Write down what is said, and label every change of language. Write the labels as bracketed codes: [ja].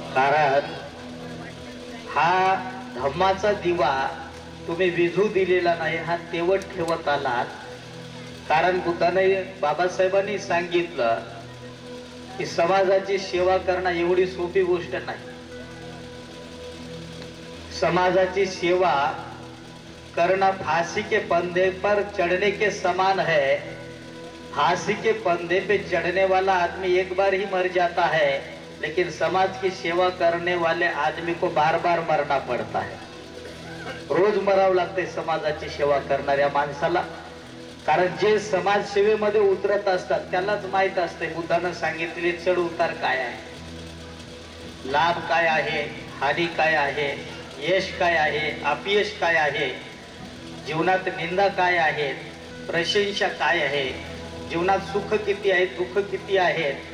[mr] कारण हा धम्माचा दिवा तुम्ही विझू दिलेला नाही, हा तेवत ठेवत आलात। कारण बुद्धाने, बाबासाहेबांनी सांगितलं की समाजाची सेवा करणं एवढी सोपी गोष्ट नाही। [hi] समाजाची सेवा करना फांसी के फंदे पर चढ़ने के समान है। फांसी के फंदे पे चढ़ने वाला आदमी एक बार ही मर जाता है, लेकिन समाज की सेवा करने वाले आदमी को बार बार मरना पड़ता है। [mr] रोज मरावं लागते समाजाची सेवा करणाऱ्या माणसाला। कारण जे समाजसेवेमध्ये उतरत असतात त्यालाच माहित असते बुद्धानं सांगितलेले चढ उतार काय आहे, लाभ काय आहे, हानी काय आहे, यश काय आहे, अपयश काय आहे, जीवनात निंदा काय आहे, प्रशंसा काय आहे, जीवनात सुख किती आहे, दुःख किती आहे.